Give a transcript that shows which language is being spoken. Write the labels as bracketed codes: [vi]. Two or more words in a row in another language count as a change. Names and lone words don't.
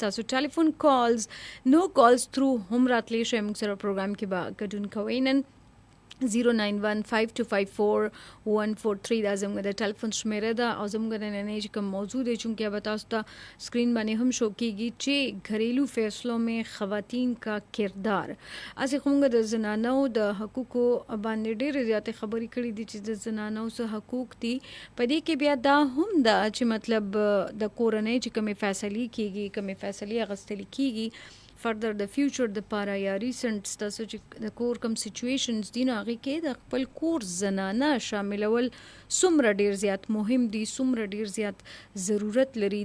[ps] ستاسو ټیلیفون کالز نو کالز تھرو هم راتلی شئ مونږ سره پروګرام کې به ګډون کوئ. نن 09152541143 دا زموږ د ټلیفون شمیره ده او زموږ د نننۍ چې کوم موضوع دی چونکې به تاسو ته سکرین باندې هم شو کېږي چې [ur] گھریلو فیصلوں میں خواتین کا کردار. [ps] اسې خو موږ د زنانو د حقوقو باندې ډېرې زیاتې خبرې کړې دي چې د زنانو څه حقوق دي. په دې کې بیا دا هم ده چې مطلب د کورنۍ چې کومې فیصلې کېږي، کومې فیصلې اخیستل کېږي فردر د فیوچر د پاره یا ریسنټ ستاسو چې د کور کم سچویشنز دي نو هغې کې د خپل کور زنانه شاملول څومره ډېر زیات مهم دي، څومره ډېر زیات ضرورت لري.